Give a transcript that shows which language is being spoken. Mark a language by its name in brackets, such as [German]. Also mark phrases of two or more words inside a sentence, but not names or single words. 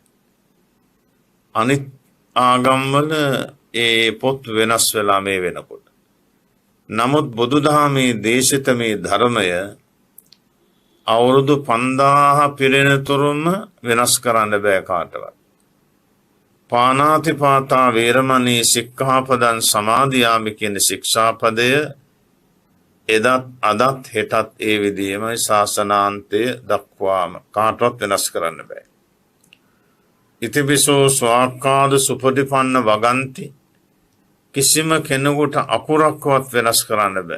[Sinhala] අනිත් ආගම්වල ඒ පොත් වෙනස් වෙලා මේ වෙනකොට. නමුත් බුදුදහමේ දේශිත මේ ධර්මය අවුරුදු 5000 පිරෙනතුරුම වෙනස් කරන්න බෑ කාටවත්. [Pali] පාණාතිපාතා වේරමණී සික්ඛාපදං සමාදියාමි [Sinhala] කියන ශික්ෂාපදය එදත් අදත් හෙටත් ඒ විදිහමයි ශාසනාන්තය දක්වාම කාටවත් වෙනස් කරන්න බෑ. [Pali] ඉතිපිසෝ ස්වාක්කාද සුපටිපන්න [Sinhala] වගන්ති කිසිම කෙනෙකුට අකුරක්වත් වෙනස් කරන්න බෑ.